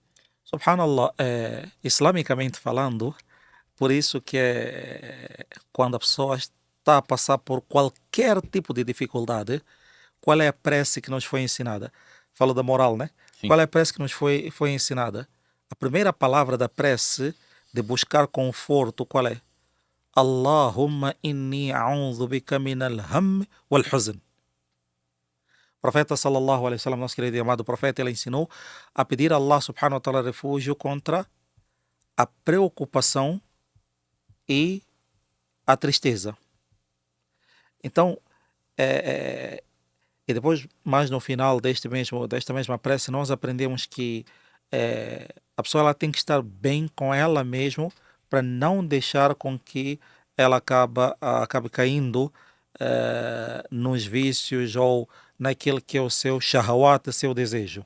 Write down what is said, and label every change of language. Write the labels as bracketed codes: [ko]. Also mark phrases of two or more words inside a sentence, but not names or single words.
[pt] Subhanallah, islamicamente falando, por isso que quando a pessoa está a passar por qualquer tipo de dificuldade, qual é a prece que nos foi ensinada? Falo da moral, né? Sim. Qual é a prece que nos foi ensinada? A primeira palavra da prece, de buscar conforto, qual é? [ar] اللهم إني أعوذ بك من الهم والحزن. [pt] O profeta [ar] صلى الله عليه وسلم, [pt] nosso querido e amado profeta, ele ensinou a pedir a Allah [ar] سبحانه وتعالى [pt] refúgio contra a preocupação e a tristeza. Então, e depois, mais no final desta mesma prece, nós aprendemos que a pessoa ela tem que estar bem com ela mesma para não deixar com que ela acaba caindo nos vícios ou naquilo que é o seu shahawat, seu desejo.